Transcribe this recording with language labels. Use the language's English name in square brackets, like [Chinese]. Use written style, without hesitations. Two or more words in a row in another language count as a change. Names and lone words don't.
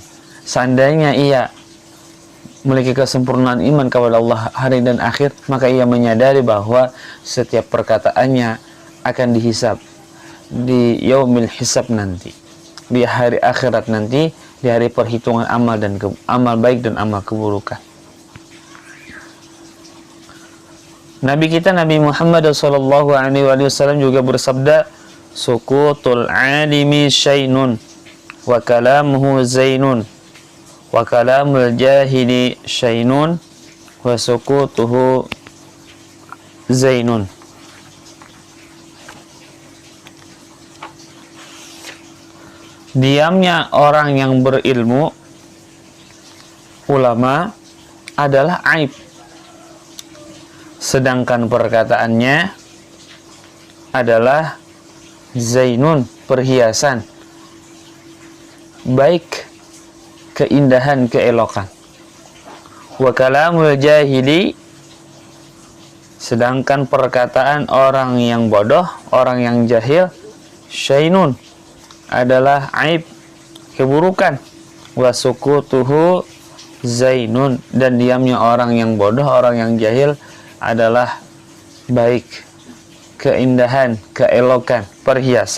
[Indonesian] Seandainya ia memiliki kesempurnaan iman kepada Allah hari dan akhir, maka ia menyadari bahwa setiap perkataannya akan dihisab di [Arabic] يوم الحساب [Indonesian] nanti, di hari akhirat nanti, di hari perhitungan amal dan amal baik dan amal keburukan. Nabi kita Nabi Muhammad SAW juga bersabda, [Arabic] سكوت العالم شين وكلامه زين وكلام الجاهل شين وسكوته زين. [Indonesian] Diamnya orang yang berilmu, ulama, adalah aib, sedangkan perkataannya adalah zainun, perhiasan, baik, keindahan, keelokan. [Arabic] وكلام الجاهل, [Indonesian] sedangkan perkataan orang yang bodoh, orang yang jahil, syainun, adalah aib, keburukan. [Arabic] وسكوته زين, [Indonesian] dan diamnya orang yang bodoh, orang yang jahil adalah baik, keindahan, keelokan, perhiasan.